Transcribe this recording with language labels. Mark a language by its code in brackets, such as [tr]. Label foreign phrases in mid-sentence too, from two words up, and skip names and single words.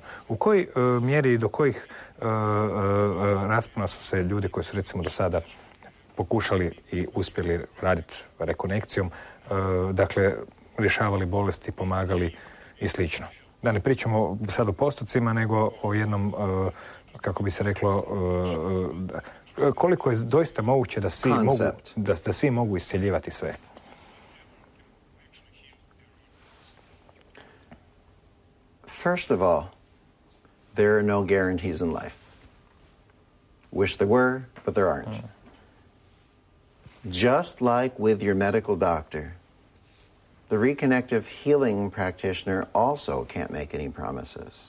[hr] U kojoj mjeri i do kojih raspona su se ljudi koji su recimo do sada pokušali i uspjeli raditi rekonekcijom, dakle, rješavali bolesti, pomagali i slično? Da ne pričamo sad o postocima, nego o jednom, kako bi se reklo, koliko je doista moguće da svi mogu iscjeljivati sve? [en] First of all, there are no guarantees in life. Wish there were, but there aren't. Just like with your medical doctor, the reconnective healing practitioner also can't make any promises.